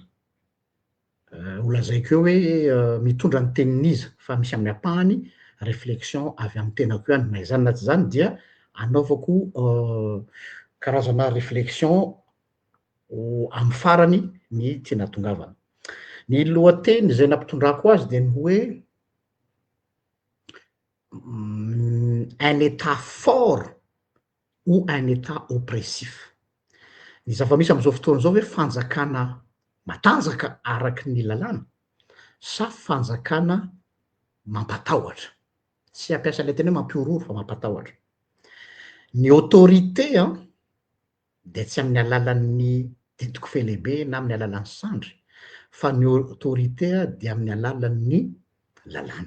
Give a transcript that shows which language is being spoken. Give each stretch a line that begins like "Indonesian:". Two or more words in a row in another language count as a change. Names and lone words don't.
Malagasy: Ho lazaiko eo hoe mitondra ny tenin'iza fa misy amin'ny ampahany réflexion avy amin'ny tenako ihany. Na izany na tsy izany dia anaovako karazana réflexion amin'ny farany ny tiana tongavana. Ny lohateny izay nampitondrako azy dia ny hoe
French: un état fort ou un état oppressif.
Malagasy: Ny zava-misy amin'izao fotoana izao hoe fanjakana matanjaka araky ny lalàna sa fanjakana mampatahotra. Tsy hampiasa ilay teny hoe mampiorooro fa mampatahotra. Ny autorité dia tsy amin'ny alalan'ny ditiko felehibe na amin'ny alalan'ny sandry fa ny autorité dia amin'ny alalan'ny lalàna.